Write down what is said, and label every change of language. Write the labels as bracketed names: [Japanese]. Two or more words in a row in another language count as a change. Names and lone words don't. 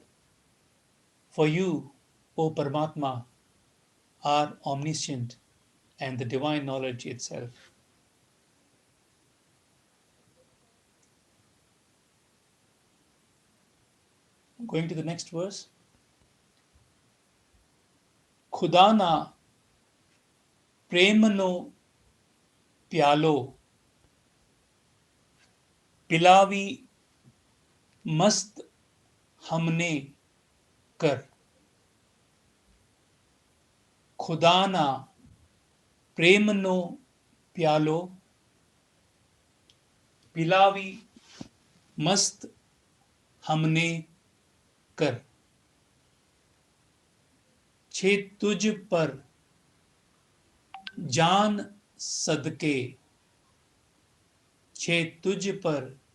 [English] For you, O Paramatma, are omniscient and the divine knowledge itself. Going to the next verse. [Gujarati] ખુદાના પ્રેમનો પ્યાલો પીલાવી મસ્ત હમને કર. ખુદાના પ્રેમનો પ્યાલો પીલાવી મસ્ત હમને કર, છે તુઝ પર જાન સદકે, છે તુઝ પર